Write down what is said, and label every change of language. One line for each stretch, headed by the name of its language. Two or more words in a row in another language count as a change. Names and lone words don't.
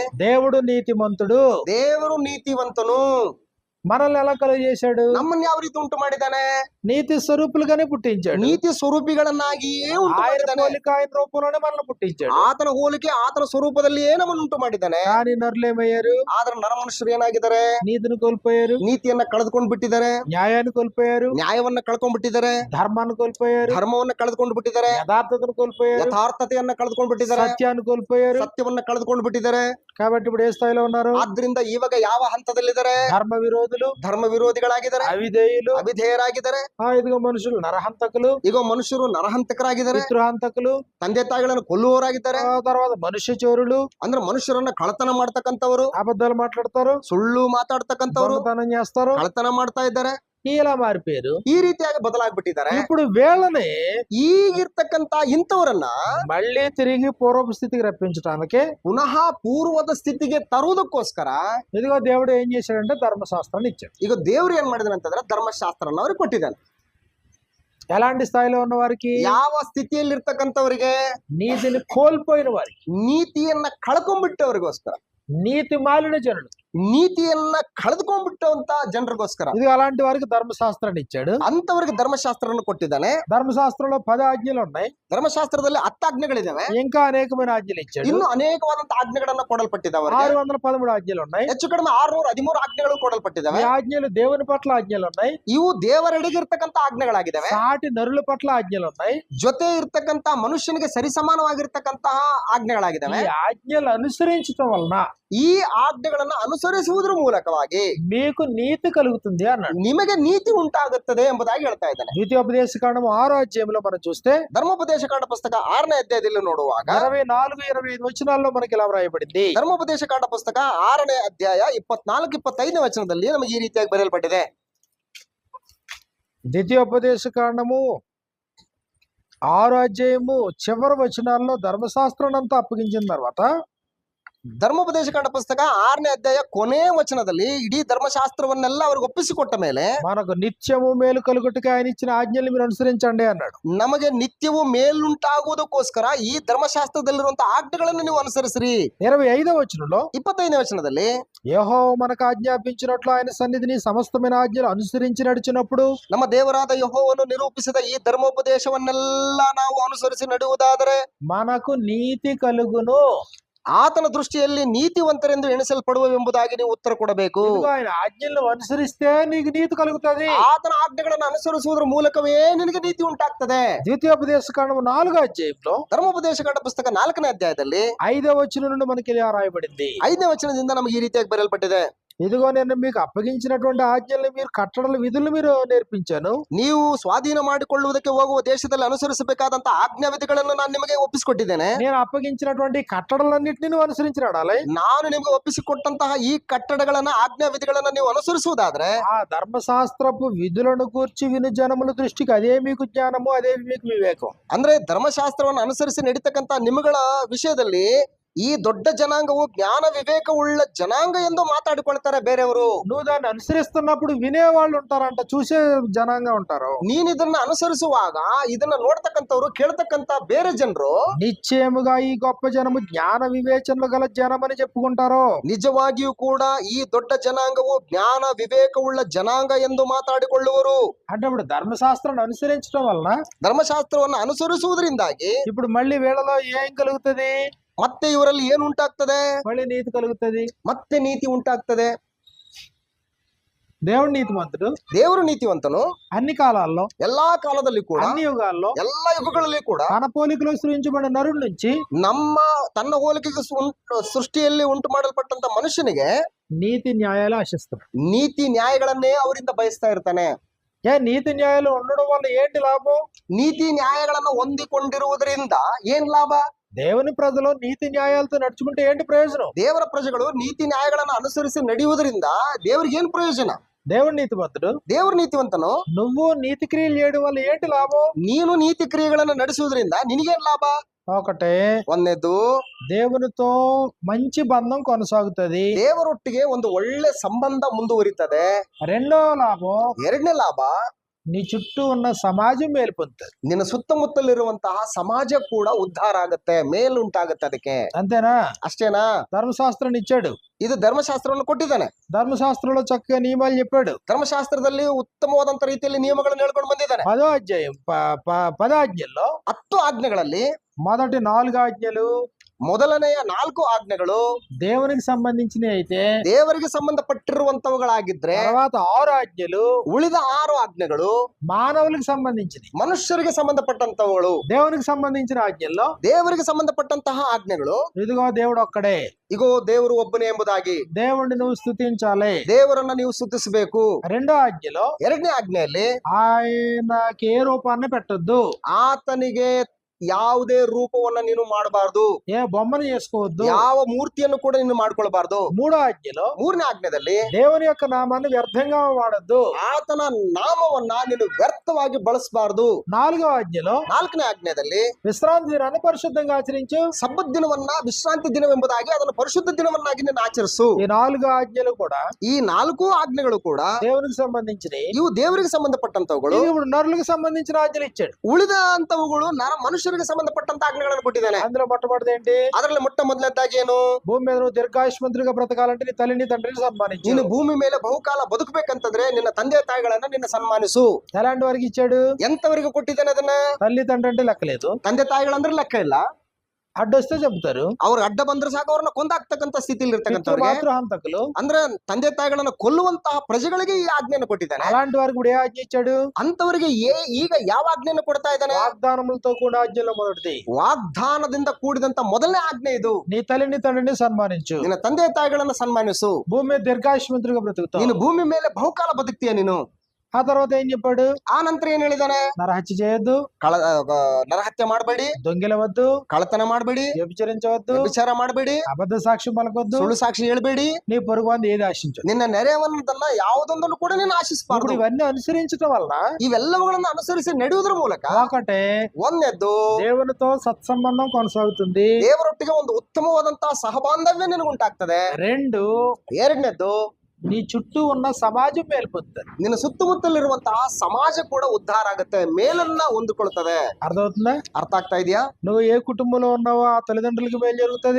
Telugu: దేవుడు నీతిమంతుడు,
Kannada: ದೇವರು ನೀತಿವಂತನು,
Telugu: మనల్ని ఎలా కలుగ చేశాడు?
Kannada: ನಮ್ಮನ್ನ ಯಾವ ರೀತಿ ಉಂಟು ಮಾಡಿದ್ದಾನೆ?
Telugu: నీతి స్వరూపులుగానే పుట్టించాడు.
Kannada: ನೀತಿ ಸ್ವರೂಪಿಗಳನ್ನಾಗಿಯೇ ಉಂಟು
Telugu: ఆయన
Kannada: ಮಾಡಿದ್ದಾನೆ.
Telugu: పోలిక ఆయన రూపంలోనే మనల్ని పుట్టించాడు.
Kannada: ಆತನ ಹೋಲಿಕೆ, ಆತನ ಸ್ವರೂಪದಲ್ಲಿಯೇ ನಮ್ಮನ್ನು ಉಂಟು ಮಾಡಿದ್ದಾನೆ.
Telugu: కానీ నరులేమయ్యారు?
Kannada: ಆದ್ರೆ ನರಮನುಷ್ಯರು ಏನಾಗಿದ್ದಾರೆ?
Telugu: నీతిని కోల్పోయారు,
Kannada: ನೀತಿಯನ್ನ ಕಳೆದುಕೊಂಡು ಬಿಟ್ಟಿದ್ದಾರೆ,
Telugu: న్యాయాన్ని కోల్పోయారు,
Kannada: ನ್ಯಾಯವನ್ನ ಕಳ್ಕೊಂಡ್ ಬಿಟ್ಟಿದ್ದಾರೆ,
Telugu: ధర్మాన్ని కోల్పోయారు,
Kannada: ಧರ್ಮವನ್ನ ಕಳೆದುಕೊಂಡು ಬಿಟ್ಟಿದ್ದಾರೆ,
Telugu: యథార్థతను కోల్పోయారు,
Kannada: ಯಥಾರ್ಥತೆಯನ್ನ ಕಳೆದುಕೊಂಡು ಬಿಟ್ಟಿದ್ದಾರೆ,
Telugu: సత్యాన్ని కోల్పోయారు.
Kannada: ಸತ್ಯವನ್ನ ಕಳೆದುಕೊಂಡು ಬಿಟ್ಟಿದ್ದಾರೆ.
Telugu: కాబట్టి ఇప్పుడు ఏ స్థాయిలో ఉన్నారు?
Kannada: ಆದ್ರಿಂದ ಇವಾಗ ಯಾವ ಹಂತದಲ್ಲಿದ್ದಾರೆ?
Telugu: ధర్మ విరోధులు,
Kannada: ಧರ್ಮ ವಿರೋಧಿಗಳಾಗಿದ್ದಾರೆ,
Telugu: అవిధేయులు,
Kannada: ಅವಿಧೇಯರಾಗಿದ್ದಾರೆ.
Telugu: ఇదిగో మనుషులు నరహంతకులు,
Kannada: ಈಗ ಮನುಷ್ಯರು ನರಹಂತಕರಾಗಿದ್ದಾರೆ,
Telugu: పితృహంతకులు,
Kannada: ತಂದೆ ತಾಯಿಗಳನ್ನು ಕೊಲ್ಲುವವರಾಗಿದ್ದಾರೆ.
Telugu: తర్వాత మనుష్య చోరులు,
Kannada: ಅಂದ್ರೆ ಮನುಷ್ಯರನ್ನ ಕಳತನ ಮಾಡ್ತಕ್ಕಂಥವ್ರು,
Telugu: అబద్ధాలు మాట్లాడతారు,
Kannada: ಸುಳ್ಳು ಮಾತಾಡ್ತಕ್ಕಂಥವ್ರು,
Telugu: దొంగతనం చేస్తారు,
Kannada: ಕಳತನ ಮಾಡ್ತಾ ಇದ್ದಾರೆ.
Telugu: ఇలా మారిపోయారు.
Kannada: ಈ ರೀತಿಯಾಗಿ ಬದಲಾಗ್ಬಿಟ್ಟಿದ್ದಾರೆ.
Telugu: ఇప్పుడు వీళ్ళని
Kannada: ಈಗಿರ್ತಕ್ಕಂತ ಇಂಥವರನ್ನ
Telugu: మళ్ళీ తిరిగి పూర్వపు స్థితికి రప్పించడానికి
Kannada: ಪುನಃ ಪೂರ್ವದ ಸ್ಥಿತಿಗೆ ತರುವುದಕ್ಕೋಸ್ಕರ
Telugu: ఇదిగో దేవుడు ఏం చేశాడంటే ధర్మశాస్త్రాన్ని ఇచ్చాడు.
Kannada: ಈಗ ದೇವ್ರು ಏನ್ ಮಾಡಿದಾನೆ ಅಂತಂದ್ರೆ ಧರ್ಮಶಾಸ್ತ್ರನ ಅವ್ರಿಗೆ ಕೊಟ್ಟಿದ್ದಾನೆ.
Telugu: ఎలాంటి స్థాయిలో ఉన్న వారికి?
Kannada: ಯಾವ ಸ್ಥಿತಿಯಲ್ಲಿರ್ತಕ್ಕಂಥವರಿಗೆ?
Telugu: నీతిని కోల్పోయిన వారికి,
Kannada: ನೀತಿಯನ್ನ ಕಳ್ಕೊಂಡ್ಬಿಟ್ಟವ್ರಿಗೋಸ್ಕರ,
Telugu: నీతి మాలిన జనులు,
Kannada: ನೀತಿಯನ್ನ ಕಳೆದುಕೊಂಡ್ಬಿಟ್ಟಂತ ಜನರಿಗೋಸ್ಕರ
Telugu: ఇది అలాంటి వారికి ధర్మశాస్త్రాన్ని ఇచ్చాడు.
Kannada: ಅಂತವರಿಗೆ ಧರ್ಮಶಾಸ್ತ್ರವನ್ನು ಕೊಟ್ಟಿದ್ದಾನೆ.
Telugu: ధర్మశాస్త్రంలో 10 ఆజ్ఞలు ఉన్నాయి,
Kannada: ಧರ್ಮಶಾಸ್ತ್ರದಲ್ಲಿ 10 ಆಜ್ಞೆಗಳಿದಾವೆ,
Telugu: ఇంకా అనేకమైన ఆజ్ఞలు ఇచ్చాడు.
Kannada: ಇನ್ನು ಅನೇಕವಾದಂತ ಆಜ್ಞೆಗಳನ್ನ ಕೊಡಲ್ಪಟ್ಟಿದ್ದಾವೆ.
Telugu: 613 ఆజ్ఞలు ఉన్నాయి,
Kannada: ಹೆಚ್ಚು ಕಡಿಮೆ 613 ಆಜ್ಞೆಗಳು ಕೊಡಲ್ಪಟ್ಟಿದ್ದಾವೆ.
Telugu: ఈ ఆజ్ఞలు దేవుని పట్ల ఆజ్ఞలు ఉన్నాయి,
Kannada: ಇವು ದೇವರೆಡೆಗಿರ್ತಕ್ಕಂತ ಆಜ್ಞೆಗಳಾಗಿದ್ದಾವೆ.
Telugu: సాటి నరుల పట్ల ఆజ్ఞలు ఉన్నాయి,
Kannada: ಜೊತೆ ಇರ್ತಕ್ಕಂತ ಮನುಷ್ಯನಿಗೆ ಸರಿಸಮಾನವಾಗಿರ್ತಕ್ಕಂತಹ ಆಜ್ಞೆಗಳಾಗಿದ್ದಾವೆ.
Telugu: ఈ ఆజ్ఞలు అనుసరించడం వలన
Kannada: ಈ ಆಜ್ಞೆಗಳನ್ನ ಅನುಸರಿಸುವುದರ ಮೂಲಕವಾಗಿ
Telugu: మీకు నీతి కలుగుతుంది అన్నాడు.
Kannada: ನಿಮಗೆ ನೀತಿ ಉಂಟಾಗುತ್ತದೆ ಎಂಬುದಾಗಿ ಹೇಳ್ತಾ ಇದ್ದಾನೆ.
Telugu: ద్వితీయోపదేశ కాండము 6వ అధ్యాయంలో మనం చూస్తే
Kannada: ಧರ್ಮೋಪದೇಶ ಕಾಂಡ ಪುಸ್ತಕ 6ನೇ ಅಧ್ಯಾಯದಲ್ಲಿ ನೋಡುವಾಗ
Telugu: 24-25 వచనాల్లో మనకి ఇలా వ్రాయబడింది.
Kannada: ಧರ್ಮೋಪದೇಶ ಕಾಂಡ ಪುಸ್ತಕ 6ನೇ ಅಧ್ಯಾಯ 24-25ನೇ ವಚನದಲ್ಲಿ ನಮಗೆ ಈ ರೀತಿಯಾಗಿ ಬರೆಯಲ್ಪಟ್ಟಿದೆ.
Telugu: ద్వితీయోపదేశ కాండము 6వ అధ్యాయము చివరి వచనాల్లో ధర్మశాస్త్రాన్ని అంతా అప్పగించిన తర్వాత
Kannada: ಧರ್ಮೋಪದೇಶ ಕಾಂಡ ಪುಸ್ತಕ 6ನೇ ಅಧ್ಯಾಯ ಕೊನೆ ವಚನದಲ್ಲಿ ಇಡೀ ಧರ್ಮಶಾಸ್ತ್ರವನ್ನೆಲ್ಲ ಅವ್ರಿಗೆ ಒಪ್ಪಿಸಿಕೊಟ್ಟ ಮೇಲೆ
Telugu: మనకు నిత్యము మేలు కలుగుటకు ఆయన ఇచ్చిన ఆజ్ఞల్ని మీరు అనుసరించండి అన్నాడు.
Kannada: ನಮಗೆ ನಿತ್ಯವೂ ಮೇಲುಂಟಾಗುವುದಕ್ಕೋಸ್ಕರ ಈ ಧರ್ಮಶಾಸ್ತ್ರದಲ್ಲಿರುವಂತಹ ಆಜ್ಞೆಗಳನ್ನು ನೀವು ಅನುಸರಿಸಿರಿ.
Telugu: 25వ వచనంలో
Kannada: 25ನೇ ವಚನದಲ್ಲಿ
Telugu: యెహోవా మనకు ఆజ్ఞాపించినట్లు ఆయన సన్నిధిని సమస్తమైన ఆజ్ఞలు అనుసరించి నడిచినప్పుడు
Kannada: ನಮ್ಮ ದೇವರಾದ ಯೆಹೋವನು ನಿರೂಪಿಸಿದ ಈ ಧರ್ಮೋಪದೇಶವನ್ನೆಲ್ಲ ನಾವು ಅನುಸರಿಸಿ ನಡೆಯುವುದಾದರೆ
Telugu: మనకు నీతి కలుగును.
Kannada: ಆತನ ದೃಷ್ಟಿಯಲ್ಲಿ ನೀತಿವಂತರೆಂದು ಎಣಿಸಲ್ಪಡುವೆಂಬುದಾಗಿ ನೀವು ಉತ್ತರ ಕೊಡಬೇಕು.
Telugu: ఇదిగో ఆయన ఆజ్ఞలను అనుసరిస్తే నీకు నీతి కలుగుతుంది.
Kannada: ಆತನ ಆಜ್ಞೆಗಳನ್ನು ಅನುಸರಿಸುವುದರ ಮೂಲಕವೇ ನಿನಗೆ ನೀತಿ ಉಂಟಾಗ್ತದೆ.
Telugu: ద్వితీయోపదేశ కాండము 4వ అధ్యాయంలో
Kannada: ಧರ್ಮೋಪದೇಶ ಕಾಂಡ ಪುಸ್ತಕ 4ನೇ ಅಧ್ಯಾಯದಲ್ಲಿ
Telugu: 5వ వచనం నుండి మనకి ఇలా రాయబడింది.
Kannada: 5ನೇ ವಚನದಿಂದ ನಮಗೆ ಈ ರೀತಿಯಾಗಿ ಬರೆಯಲ್ಪಟ್ಟಿದೆ.
Telugu: ఇదిగో నేను మీకు అప్పగించినటువంటి ఆజ్ఞల్ని మీరు కట్టడల విధులు మీరు నేర్పించాను.
Kannada: ನೀವು ಸ್ವಾಧೀನ ಮಾಡಿಕೊಳ್ಳುವುದಕ್ಕೆ ಹೋಗುವ ದೇಶದಲ್ಲಿ ಅನುಸರಿಸಬೇಕಾದಂತ ಆಜ್ಞಾ ವಿಧಿಗಳನ್ನು ನಾನು ನಿಮಗೆ ಒಪ್ಪಿಸಿಕೊಟ್ಟಿದ್ದೇನೆ.
Telugu: నేను అప్పగించినటువంటి కట్టడలన్నింటినీ నువ్వు అనుసరించి నడాలి.
Kannada: ನಾನು ನಿಮಗೆ ಒಪ್ಪಿಸಿಕೊಟ್ಟಂತಹ ಈ ಕಟ್ಟಡಗಳನ್ನ ಆಜ್ಞಾ ವಿಧಿಗಳನ್ನ ನೀವು ಅನುಸರಿಸುವುದಾದ್ರೆ
Telugu: ఆ ధర్మశాస్త్రపు విధులను కూర్చి విను జనముల దృష్టికి అదే మీకు జ్ఞానము, అదే మీకు వివేకం.
Kannada: ಅಂದ್ರೆ ಧರ್ಮಶಾಸ್ತ್ರವನ್ನು ಅನುಸರಿಸಿ ನಡೀತಕ್ಕಂತ ನಿಮ್ಮಗಳ ವಿಷಯದಲ್ಲಿ ಈ ದೊಡ್ಡ ಜನಾಂಗವು ಜ್ಞಾನ ವಿವೇಕವುಳ್ಳ ಜನಾಂಗ ಎಂದು మాట్లాడుಕೊಳ್ತಾರೆ ಬೇರೆಯವರು.
Telugu: నువ్వు దాన్ని అనుసరిస్తున్నప్పుడు వినేవాళ్ళు ఉంటారంట, చూసే జనాంగం ఉంటారు.
Kannada: ನೀನ್ ಇದನ್ನ ಅನುಸರಿಸುವಾಗ ಇದನ್ನ ನೋಡ್ತಕ್ಕಂಥವ್ರು ಕೇಳ್ತಕ್ಕಂತ ಬೇರೆ ಜನರು
Telugu: నిశ్చయముగా ఈ గొప్ప జనము జ్ఞాన వివేచనలు గల జనం అని చెప్పుకుంటారు.
Kannada: ನಿಜವಾಗಿಯೂ ಕೂಡ ಈ ದೊಡ್ಡ ಜನಾಂಗವು ಜ್ಞಾನ ವಿವೇಕವುಳ್ಳ ಜನಾಂಗ ಎಂದು ಮಾತಾಡಿಕೊಳ್ಳುವರು.
Telugu: అంటే ఇప్పుడు ధర్మశాస్త్రాన్ని అనుసరించడం వలన
Kannada: ಧರ್ಮಶಾಸ್ತ್ರವನ್ನು ಅನುಸರಿಸುವುದರಿಂದಾಗಿ
Telugu: ఇప్పుడు మళ్ళీ వీళ్ళలో ఏం కలుగుతుంది?
Kannada: ಮತ್ತೆ ಇವರಲ್ಲಿ ಏನು ಉಂಟಾಗ್ತದೆ?
Telugu: మళ్ళీ నీతి కలుగుతుంది.
Kannada: ಮತ್ತೆ ನೀತಿ ಉಂಟಾಗ್ತದೆ.
Telugu: దేవుడు నీతిమంతుడు.
Kannada: ದೇವರು ನೀತಿವಂತನು.
Telugu: అన్ని కాలాల్లో,
Kannada: ಎಲ್ಲಾ ಕಾಲದಲ್ಲಿ ಕೂಡ,
Telugu: అన్ని యుగాల్లో,
Kannada: ಎಲ್ಲಾ ಯುಗಗಳಲ್ಲಿ ಕೂಡ
Telugu: తన పోలికలో సృజించబడిన నరుడి నుంచి
Kannada: ತನ್ನ ಹೋಲಿಕೆಗೆ ಸೃಷ್ಟಿಯಲ್ಲಿ ಉಂಟು ಮಾಡಲ್ಪಟ್ಟಂತ ಮನುಷ್ಯನಿಗೆ
Telugu: నీతి న్యాయాలు ఆశిస్తాం.
Kannada: ನೀತಿ ನ್ಯಾಯಗಳನ್ನೇ ಅವರಿಂದ ಬಯಸ್ತಾ ಇರ್ತಾನೆ.
Telugu: నీతి న్యాయాలు ఉండడం వల్ల ఏంటి లాభం?
Kannada: ನೀತಿ ನ್ಯಾಯಗಳನ್ನ ಹೊಂದಿಕೊಂಡಿರುವುದರಿಂದ ಏನ್ ಲಾಭ?
Telugu: దేవుని ప్రజలు నీతి న్యాయాలతో నడుచుకుంటే ఏంటి ప్రయోజనం?
Kannada: ದೇವರ ಪ್ರಜೆಗಳು ನೀತಿ ನ್ಯಾಯಗಳನ್ನ ಅನುಸರಿಸಿ ನಡೆಯುವುದರಿಂದ ದೇವರಿಗೆ ಏನ್ ಪ್ರಯೋಜನ?
Telugu: దేవుడు నీతిమంతుడు.
Kannada: ದೇವರು ನೀತಿವಂತನು.
Telugu: నువ్వు నీతి క్రియలు చేయడం వల్ల ఏంటి లాభం?
Kannada: ನೀನು ನೀತಿ ಕ್ರಿಯೆಗಳನ್ನ ನಡೆಸುವುದರಿಂದ ನಿನಗೇನ್ ಲಾಭ?
Telugu: ఒకటే,
Kannada: ಒಂದನೇದು
Telugu: దేవునితో మంచి బంధం కొనసాగుతుంది.
Kannada: ದೇವರೊಟ್ಟಿಗೆ ಒಂದು ಒಳ್ಳೆ ಸಂಬಂಧ ಮುಂದುವರಿತದೆ.
Telugu: రెండో లాభం,
Kannada: ಎರಡನೇ ಲಾಭ,
Telugu: నీ చుట్టూ ఉన్న సమాజం మేలు పొందుతుంది.
Kannada: ನಿನ್ನ ಸುತ್ತಮುತ್ತಲಿರುವಂತಹ ಸಮಾಜ ಕೂಡ ಉದ್ಧಾರ ಆಗತ್ತೆ, ಮೇಲುಂಟಾಗತ್ತೆ. ಅದಕ್ಕೆ
Telugu: అంతేనా?
Kannada: ಅಷ್ಟೇನಾ?
Telugu: ధర్మశాస్త్రాన్ని ఇచ్చాడు.
Kannada: ಇದು ಧರ್ಮಶಾಸ್ತ್ರವನ್ನು ಕೊಟ್ಟಿದ್ದಾನೆ.
Telugu: ధర్మశాస్త్రంలో చక్కగా నియమాలు చెప్పాడు.
Kannada: ಧರ್ಮಶಾಸ್ತ್ರದಲ್ಲಿ ಉತ್ತಮವಾದಂತ ರೀತಿಯಲ್ಲಿ ನಿಯಮಗಳನ್ನು ಹೇಳ್ಕೊಂಡು ಬಂದಿದ್ದಾನೆ.
Telugu: 10వ అధ్యాయం 10 ఆజ్ఞల్లో
Kannada: 10 ಆಜ್ಞೆಗಳಲ್ಲಿ
Telugu: మొదటి 4 ఆజ్ఞలు
Kannada: ಮೊದಲನೆಯ 4 ಆಜ್ಞೆಗಳು
Telugu: దేవునికి సంబంధించినవి అయితే,
Kannada: ದೇವರಿಗೆ ಸಂಬಂಧಪಟ್ಟಿರುವಂತವುಗಳಾಗಿದ್ರೆ
Telugu: తర్వాత 6 ఆజ్ఞలు
Kannada: ಉಳಿದ 6 ಆಜ್ಞೆಗಳು
Telugu: మానవులకు సంబంధించినవి.
Kannada: ಮನುಷ್ಯರಿಗೆ ಸಂಬಂಧಪಟ್ಟಂತವುಗಳು.
Telugu: దేవునికి సంబంధించిన ఆజ్ఞల్లో
Kannada: ದೇವರಿಗೆ ಸಂಬಂಧಪಟ್ಟಂತಹ ಆಜ್ಞೆಗಳು
Telugu: ఇదిగో దేవుడు ఒక్కడే,
Kannada: ಇಗೋ ದೇವರು ಒಬ್ಬನೇ ಎಂಬುದಾಗಿ,
Telugu: దేవుణ్ణి నువ్వు స్తుతించాలి.
Kannada: ದೇವರನ್ನ ನೀವು ಸ್ತುತಿಸಬೇಕು.
Telugu: రెండో ఆజ్ఞలో
Kannada: ಎರಡನೇ ಆಜ್ಞೆಯಲ್ಲಿ
Telugu: ఆయనకి ఏ రూపాన్ని పెట్టొద్దు,
Kannada: ಆತನಿಗೆ ಯಾವುದೇ ರೂಪವನ್ನ ನೀನು ಮಾಡಬಾರ್ದು,
Telugu: ఏ బొమ్మను చేసుకోవద్దు.
Kannada: ಯಾವ ಮೂರ್ತಿಯನ್ನು ಕೂಡ ನೀನು ಮಾಡ್ಕೊಳ್ಬಾರ್ದು.
Telugu: మూడో ఆజ్ఞలో
Kannada: ಮೂರನೇ ಆಜ್ಞೆದಲ್ಲಿ
Telugu: దేవుని యొక్క నామాన్ని వ్యర్థంగా వాడద్దు.
Kannada: ಆತನ ನಾಮವನ್ನ ನೀನು ವ್ಯರ್ಥವಾಗಿ ಬಳಸಬಾರ್ದು.
Telugu: 4వ ఆజ్ఞలో
Kannada: ನಾಲ್ಕನೇ ಆಜ್ಞೆಯಲ್ಲಿ
Telugu: విశ్రాంతి దినాన్ని పరిశుద్ధంగా ఆచరించు.
Kannada: ಸಬ್ಬತ್ ದಿನವನ್ನ ವಿಶ್ರಾಂತಿ ದಿನವೆಂಬುದಾಗಿ ಅದನ್ನು ಪರಿಶುದ್ಧ ದಿನವನ್ನಾಗಿ ನೀನು ಆಚರಿಸು.
Telugu: ఈ 4 ఆజ్ఞలు కూడా
Kannada: ಈ 4 ಆಜ್ಞೆಗಳು ಕೂಡ
Telugu: దేవునికి సంబంధించినవి.
Kannada: ಇವು ದೇವರಿಗೆ ಸಂಬಂಧಪಟ್ಟಂತವುಗಳು.
Telugu: ఇది ఇప్పుడు నరులకు సంబంధించిన ఆజ్ఞలు ఇచ్చాడు.
Kannada: ಉಳಿದ ಅಂತವುಗಳು ಮನುಷ್ಯರಿಗೆ ಸಂಬಂಧಪಟ್ಟಂತ ಆಜ್ಞೆಗಳನ್ನು ಕೊಟ್ಟಿದ್ದಾನೆ.
Telugu: అందులో మొట్టమొదటి ఏంటి?
Kannada: ಅದರಲ್ಲಿ ಮೊಟ್ಟ ಮೊದಲನೇದಾಗಿ ಏನು?
Telugu: భూమి మీద నువ్వు దీర్ఘాయుష్మంతుడిగా బ్రతకాలంటే నీ తల్లిని తండ్రిని సన్మానించు.
Kannada: ನೀನು ಭೂಮಿ ಮೇಲೆ ಬಹುಕಾಲ ಬದುಕಬೇಕಂತಂದ್ರೆ ನಿನ್ನ ತಂದೆ ತಾಯಿಗಳನ್ನ ನಿನ್ನ ಸನ್ಮಾನಿಸು.
Telugu: ఎలాంటి వారికి ఇచ్చాడు?
Kannada: ಎಂತವರಿಗೆ ಕೊಟ್ಟಿದ್ದಾನೆ ಅದನ್ನ?
Telugu: తల్లి తండ్రి అంటే లెక్కలేదు.
Kannada: ತಂದೆ ತಾಯಿಗಳಂದ್ರೆ ಲೆಕ್ಕ ಇಲ್ಲ.
Telugu: అడ్డొస్తే చెబుతారు.
Kannada: ಅವ್ರು ಅಡ್ಡ ಬಂದ್ರೆ ಸಾಕು ಅವ್ರನ್ನ ಕೊಂದಾಕ್ತಕ್ಕಂತ ಸ್ಥಿತಿಯಲ್ಲಿ ಇರ್ತಕ್ಕಂಥವ್ರಿಗೆ,
Telugu: మాతృహంతకులు
Kannada: ಅಂದ್ರೆ ತಂದೆ ತಾಯಿಗಳನ್ನ ಕೊಲ್ಲುವಂತಹ ಪ್ರಜೆಗಳಿಗೆ ಈ ಆಜ್ಞೆಯನ್ನು ಕೊಟ್ಟಿದ್ದಾನೆ.
Telugu: అలాంటి వారికి ఇప్పుడు ఏ ఆజ్ఞ ఇచ్చాడు?
Kannada: ಅಂತವರಿಗೆ ಈಗ ಯಾವ ಆಜ್ಞೆಯನ್ನು ಕೊಡ್ತಾ ಇದ್ದಾನೆ?
Telugu: వాగ్దానములతో కూడా ఆజ్ఞలో మొదటిది
Kannada: ವಾಗ್ದಾನದಿಂದ ಕೂಡಿದಂತ ಮೊದಲನೇ ಆಜ್ಞೆ ಇದು.
Telugu: నీ తల్లిని తండ్రిని సన్మానించు.
Kannada: ನಿನ್ನ ತಂದೆ ತಾಯಿಗಳನ್ನ ಸನ್ಮಾನಿಸು.
Telugu: భూమి మీద దీర్ఘాయుష్మంతుడిగా బ్రతుకుతావు.
Kannada: ನೀನು ಭೂಮಿ ಮೇಲೆ ಬಹುಕಾಲ ಬದುಕ್ತೀಯ ನೀನು.
Telugu: ఆ తర్వాత ఏం చెప్పాడు?
Kannada: ಆ ನಂತರ ಏನ್ ಹೇಳಿದಾನೆ?
Telugu: నరహత్య చేయొద్దు,
Kannada: ನರಹತ್ಯೆ ಮಾಡಬೇಡಿ,
Telugu: దొంగిలవద్దు,
Kannada: ಕಳ್ಳತನ ಮಾಡಬೇಡಿ,
Telugu: వ్యభిచరించవద్దు,
Kannada: ವ್ಯಭಿಚಾರ ಮಾಡಬೇಡಿ,
Telugu: అబద్ధ సాక్ష్యం పలకొద్దు,
Kannada: ಸುಳ್ಳು ಸಾಕ್ಷಿ ಹೇಳ್ಬೇಡಿ,
Telugu: నీ పొరుగు వారిని ఏది ఆశించు.
Kannada: ನಿನ್ನ ನೆರೆಯವನ್ನದನ್ನ ಯಾವುದೊಂದನ್ನು ಕೂಡ ನೀನು
Telugu: ఇప్పుడు
Kannada: ಆಶಿಸಬಾರದು.
Telugu: ఇవన్నీ అనుసరించడం వలన
Kannada: ಇವೆಲ್ಲವುಗಳನ್ನ ಅನುಸರಿಸಿ ನಡೆಯುವುದರ ಮೂಲಕ
Telugu: ఒకటే,
Kannada: ಒಂದನೇದ್ದು
Telugu: దేవునితో సత్సంబంధం కొనసాగుతుంది.
Kannada: ದೇವರೊಟ್ಟಿಗೆ ಒಂದು ಉತ್ತಮವಾದಂತಹ ಸಹಬಾಂಧವ್ಯ ನಿನಗುಂಟಾಗ್ತದೆ.
Telugu: 2,
Kannada: ಎರಡನೇದ್ದು
Telugu: నీ చుట్టూ ఉన్న సమాజం మేలు పొందుతుంది.
Kannada: ನಿನ್ನ ಸುತ್ತಮುತ್ತಲಿರುವಂತಹ ಸಮಾಜ ಕೂಡ ಉದ್ಧಾರ ಆಗುತ್ತೆ, ಮೇಲನ್ನ ಹೊಂದಿಕೊಳ್ತದೆ.
Telugu: అర్థమవుతుందా?
Kannada: ಅರ್ಥ ಆಗ್ತಾ ಇದೆಯಾ?
Telugu: నువ్వు ఏ కుటుంబంలో ఉన్నావో ఆ తల్లిదండ్రులకి మేలు జరుగుతుంది.